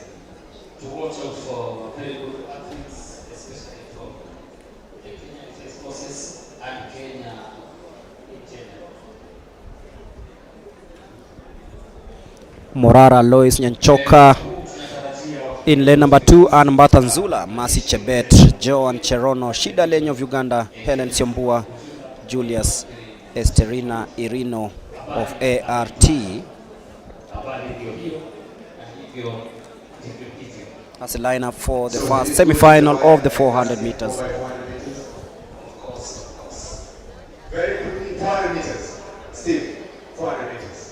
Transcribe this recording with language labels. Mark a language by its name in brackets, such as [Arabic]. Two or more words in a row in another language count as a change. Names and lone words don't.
[English] To watch out for very good athletes, especially from the Kenya Defense Forces and Kenya in general. Morara Lois Nyanchoka in lane number 2, and Mbatha Nzula, Mercy Chebet, Joan Cherono, Shida Lenyo of Uganda, Helen Siombua, Julius Esterina Irino of ART. That's the lineup for the first semi-final of the 400 meters. Very quickly, 400 meters. Steve, 400 meters.